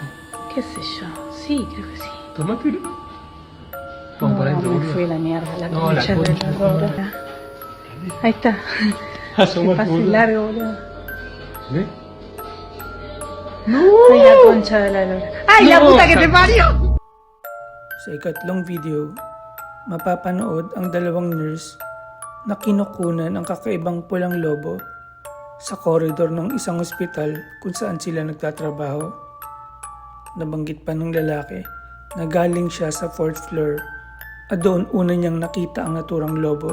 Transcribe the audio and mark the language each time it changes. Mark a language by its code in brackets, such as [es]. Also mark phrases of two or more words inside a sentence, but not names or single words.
[es] ¿Qué sé yo? Sí, creo que sí. Tomátelo. Vamos para adentro, me boludo. fui a la mierda, la No, la concha de concha, la lora. Ahí está. Que Asomate, pase boludo. largo, boludo. ¿Ves? Ay, la concha de la lora. ¡Ay, la No, puta que te parió! [tl] Sa ikatlong video, mapapanood ang dalawang nurse na kinukunan ang kakaibang pulang lobo sa koridor ng isang ospital kung saan sila nagtatrabaho. Nabanggit pa ng lalaki na galing siya sa 4th floor At doon una niyang nakita ang naturang lobo.